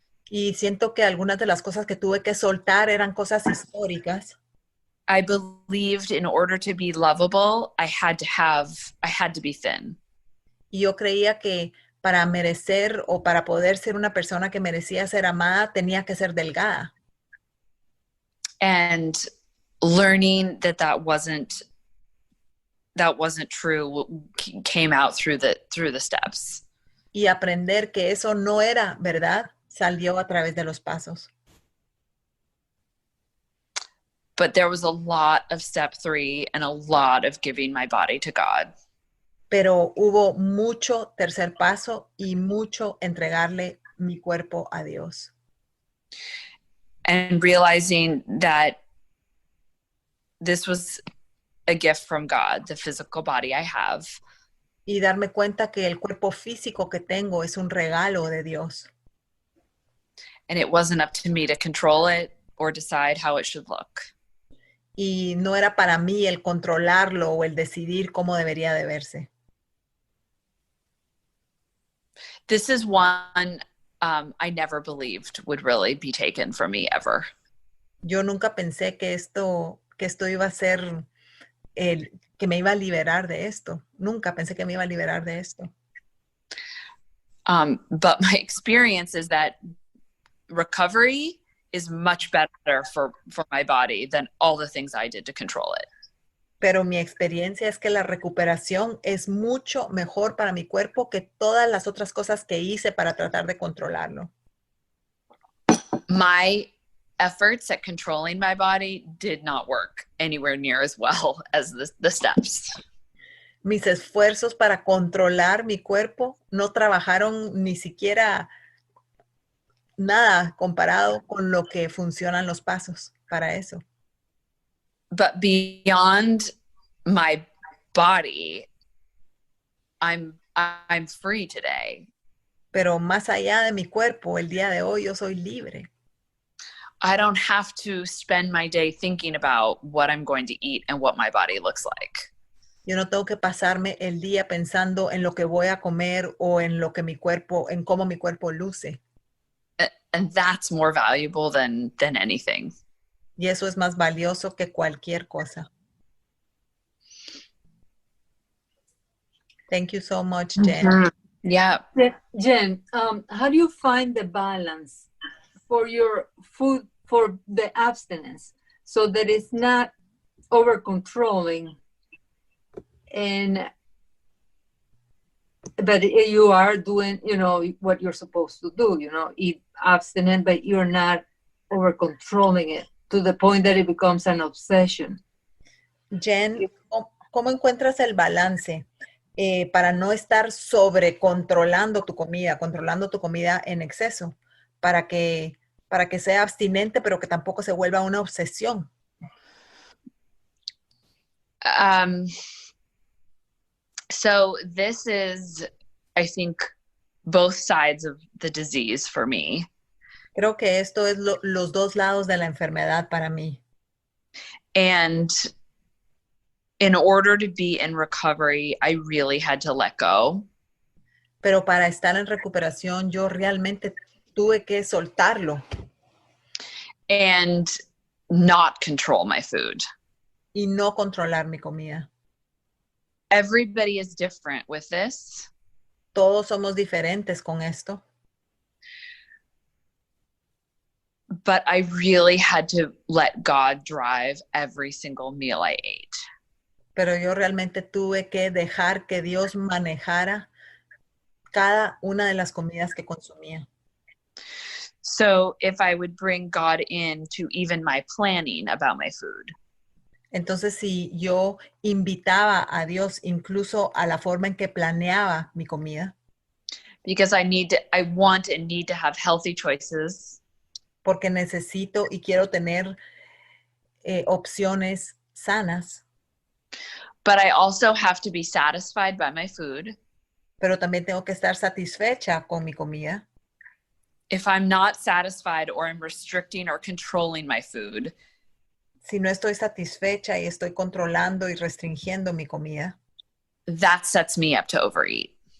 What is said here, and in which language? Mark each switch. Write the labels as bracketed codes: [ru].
[es] Y siento que algunas de las cosas que tuve que soltar eran cosas históricas. [en] I believed in order to be lovable, I had to be thin. [es] Y yo creía que para merecer o para poder ser una persona que merecía ser amada, tenía que ser delgada. [en] And learning that wasn't true came out through the steps. [es] Y aprender que eso no era verdad salió a través de los pasos. [en] But there was a lot of step 3 and a lot of giving my body to God. [es] Pero hubo mucho tercer paso y mucho entregarle mi cuerpo a Dios. [en] And realizing that this was a gift from God, the physical body I have. [es] Y darme cuenta que el cuerpo físico que tengo es un regalo de Dios. [en] And it wasn't up to me to control it or decide how it should look. [es] Y no era para mí el controlarlo o el decidir cómo debería de verse. [en] This is one I never believed would really be taken from me ever. [es] Yo nunca pensé que esto iba a ser que me iba a liberar de esto. Nunca pensé que me iba a liberar de esto. [en] But my experience is that recovery is much better for my body than all the things I did to control it. [es] Pero mi experiencia es que la recuperación es mucho mejor para mi cuerpo que todas las otras cosas que hice para tratar de controlarlo. [en] My efforts at controlling my body did not work anywhere near as well as the steps. [es] Mis esfuerzos para controlar mi cuerpo no trabajaron ni siquiera nada comparado con lo que funcionan los pasos para eso. [en] But beyond my body, I'm free today. [es] Pero más allá de mi cuerpo, el día de hoy yo soy libre. [en] I don't have to spend my day thinking about what I'm going to eat and what my body looks like. [es] Yo no tengo que pasarme el día pensando en lo que voy a comer o en lo que en cómo mi cuerpo luce. [en] And that's more valuable than anything. [es] Y eso es más valioso que cualquier cosa. [en] Thank you so much, Jen. Mm-hmm. Yeah. Jen, how do you find the balance for your food, for the abstinence, so that it's not over controlling but you are doing, what you're supposed to do, eat abstinent, but you're not over controlling it to the point that it becomes an obsession. [es] Jen, ¿cómo encuentras el balance para no estar sobre controlando tu comida en exceso, para que sea abstinente, pero que tampoco se vuelva una obsesión? [en] So this is, I think, both sides of the disease for me. [es] Creo que esto es los dos lados de la enfermedad para mí. [en] And in order to be in recovery, I really had to let go. [es] Pero para estar en recuperación, yo realmente tuve que soltarlo. [en] And not control my food. [es] Y no controlar mi comida. [en] Everybody is different with this. [es] Todos somos diferentes con esto. [en] but I really had to let God drive every single meal I ate. [es] Pero yo realmente tuve que dejar que Dios manejara cada una de las comidas que consumía. [en] So if I would bring God into even my planning about my food, [es] Entonces, si yo invitaba a Dios incluso a la forma en que planeaba mi comida, [en] because I want and need to have healthy choices, [es] porque necesito y quiero tener opciones sanas, [en] but I also have to be satisfied by my food. [es] pero también tengo que estar satisfecha con mi comida. [en] If I'm not satisfied or I'm restricting or controlling my food, [es] Si no estoy satisfecha y estoy controlando y restringiendo mi comida, [en] that sets me up to overeat.